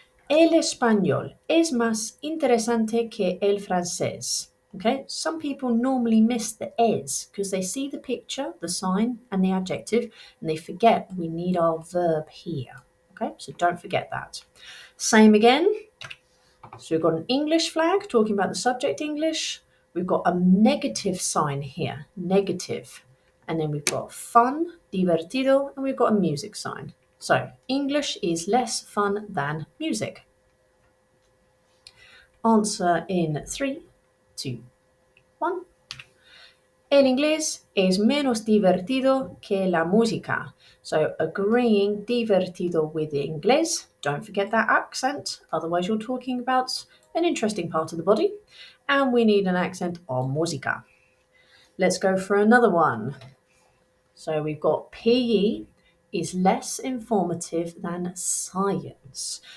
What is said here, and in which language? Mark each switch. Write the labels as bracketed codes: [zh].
[es] El español es más interesante que el francés. [en] Okay, some people normally miss the es because they see the picture, the sign, and the adjective, and they forget we need our verb here. Okay, so don't forget that. Same again. So we've got an English flag talking about the subject English. We've got a negative sign here, negative. And then we've got fun, divertido, and we've got a music sign. So English is less fun than music. Answer in 3, 2, 1. [es] El inglés es menos divertido que la música. [en] So agreeing divertido with the inglés. Don't forget that accent, otherwise you're talking about an interesting part of the body. And we need an accent on música. Let's go for another one. So we've got PE is less informative than science.